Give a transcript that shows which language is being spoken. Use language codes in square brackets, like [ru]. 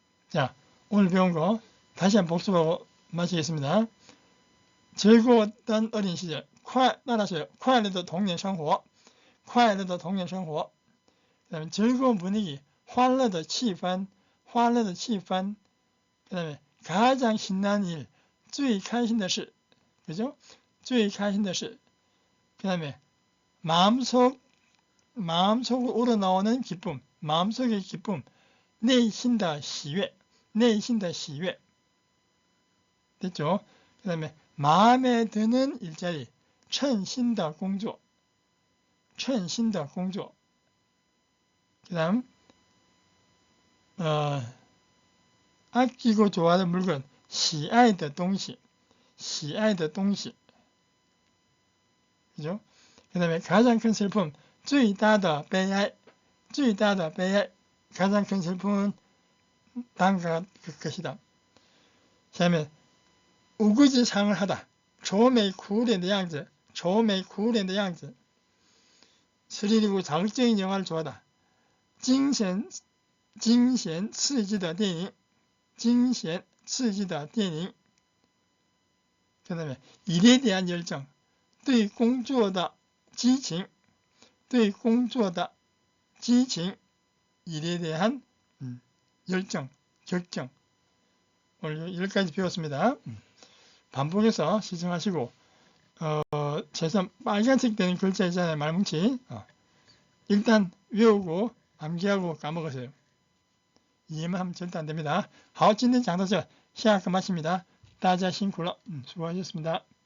[ko] 자, 오늘 배운 거 다시 한번 복습하고 마치겠습니다. 즐거웠던 어린 시절, 따라서요. [zh] 快乐的童年生活, 快乐的童年生活. [ko] 그다음에 즐거운 분위기, [zh] 欢乐的气氛, 欢乐的气氛. [ko] 그다음에 가장 신나는 일, [zh] 最开心的事, [ko] 그죠? [zh] 最开心的事. [ko] 그다음에 마음속으로 우러나오는 기쁨, 마음속의 기쁨, [zh] 内心的喜悦, 内心的喜悦. [ko] 됐죠? 그다음에 마음에 드는 일자리, [zh] 称心的工作, 称心的工作. [ko] 그다음 아끼고 좋아하는 물건, [zh] 喜爱的东西, 喜爱的东西. [ko] 그죠? 그다음에 가장 큰 슬픔, [zh] 最大的悲哀, 最大的悲哀. [ko] 가장 큰 슬픔은 다음과 것이다. [zh] 下面 [ko] 우거지상을 하다, [zh] 愁眉苦脸的样子, 愁眉苦脸的样子. [ko] 스릴이고 자극적인 영화를 좋아하다. [zh] 惊险刺激的电影, 惊险刺激的电影. [ko] 그 다음에 일에 대한 열정, [zh] 对工作的激情, 对工作的激情, [ko] 일에 대한 열정, 격정. 오늘 여기까지 배웠습니다. 반복해서 시청하시고 최소한 빨간색 되는 글자 있잖아요. 말뭉치. 일단 외우고 암기하고 까먹으세요. 이해만 하면 절대 안 됩니다. [zh] 好，今天讲到这，下课 [ko] 마칩니다。 [zh] 大家辛苦了， [ko] 수고하셨습니다。